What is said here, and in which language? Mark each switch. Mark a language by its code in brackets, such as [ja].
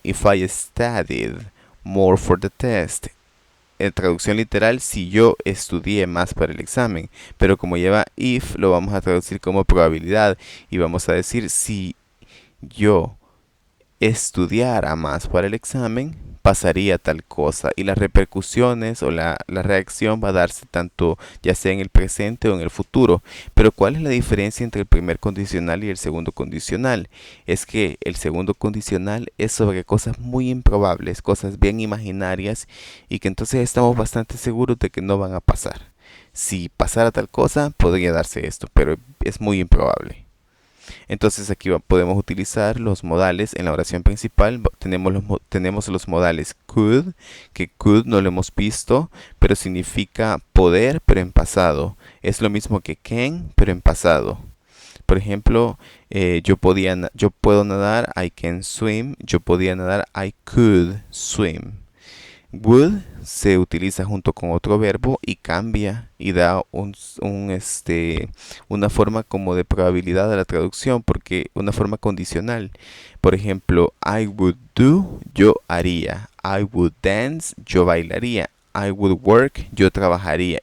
[en] If I studied more for the test. [es] En traducción literal, si yo estudié más para el examen, pero como lleva if, lo vamos a traducir como probabilidad y vamos a decir si yo estudiara más para el examen, pasaría tal cosa. Y las repercusiones o la reacción va a darse tanto ya sea en el presente o en el futuro. Pero ¿cuál es la diferencia entre el primer condicional y el segundo condicional? Es que el segundo condicional es sobre cosas muy improbables, cosas bien imaginarias y que entonces estamos bastante seguros de que no van a pasar. Si pasara tal cosa, podría darse esto, pero es muy improbable. Entonces aquí podemos utilizar los modales. En la oración principal tenemos los modales could, que could no lo hemos visto, pero significa poder, pero en pasado. Es lo mismo que can, pero en pasado. Por ejemplo, yo puedo nadar, [en] I can swim. [es] Yo podía nadar, [en] I could swim. [es] Would se utiliza junto con otro verbo y cambia y da una forma como de probabilidad a la traducción, porque una forma condicional. Por ejemplo, [en] I would do, [es] yo haría. [en] I would dance, [es] yo bailaría. [en] I would work, [es] yo trabajaría.